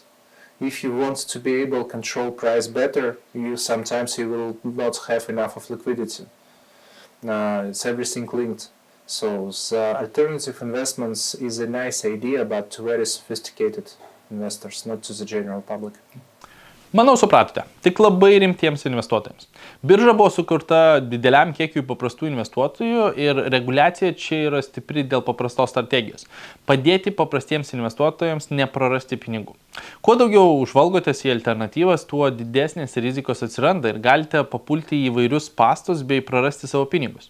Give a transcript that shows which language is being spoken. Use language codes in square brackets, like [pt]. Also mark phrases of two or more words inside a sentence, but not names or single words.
[en] If you want to be able to control price better, sometimes you will not have enough of liquidity. It's everything linked. So the alternative investments is a nice idea, but to very sophisticated investors, not to the general public. [lt] Manau, supratote, tik labai rimtiems investuotojams. Birža buvo sukurta dideliam kiekiui paprastų investuotojų ir reguliacija čia yra stipri dėl paprastos strategijos. Padėti paprastiems investuotojams neprarasti pinigų. Kuo daugiau užvalgotės į alternatyvas, tuo didesnės rizikos atsiranda ir galite papulti į įvairius spąstus bei prarasti savo pinigus.